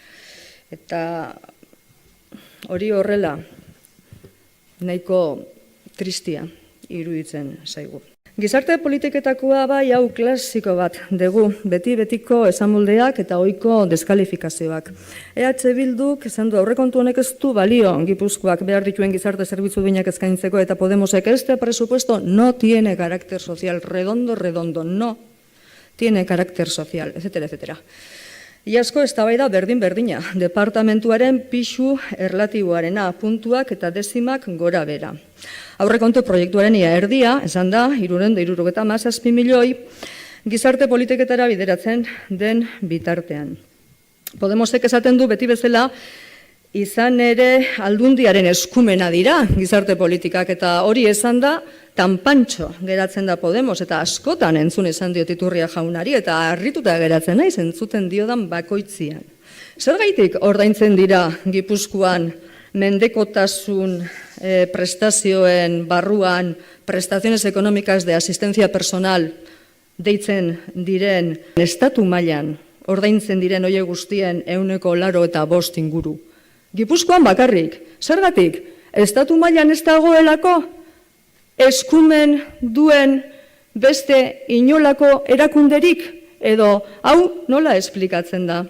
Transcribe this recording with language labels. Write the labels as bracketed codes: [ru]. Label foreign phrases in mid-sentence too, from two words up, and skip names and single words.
[eu] Eta hori horrela nahiko tristia iruditzen zaigu. Gizarte politiketakoa bai hau klasiko bat dugu, beti-betiko esamoldeak eta ohiko deskalifikazioak. EH Bilduk esan du aurrekontu honek ez du balio Gipuzkoak behar dituen gizarte zerbitzu duinak eskaintzeko, eta Podemosek [es] este presupuesto no tiene carácter social, redondo, no tiene carácter social, etcétera, etcétera. [eu] Iazko eztabaida berdin-berdina, departamentuaren pixu erlatiboarena, puntuak eta dezimak gora bera. Aurrekontu proiektuaren ia erdia, esan da, 377 milioi, gizarte politiketara bideratzen den bitartean. Podemosek esaten du beti bezala, izan ere aldundiaren eskumena dira gizarte politikak, eta hori esan da, tanpantxo geratzen da Podemos, eta askotan entzun esan diot Iturria jaunari, eta harrituta geratzen naiz entzuten diodan bakoitzian. Zergaitik ordaintzen dira Gipuzkoan mendekotasun prestazioen barruan, [es] prestaciones económicas de asistencia personal [eu] deitzen diren estatu mailan ordaintzen diren oie guztien 185 inguru. Gipuzkoan bakarrik, zergatik? Estatu mailan ez dagoelako eskumen duen beste inolako erakunderik, edo hau nola esplikatzen da?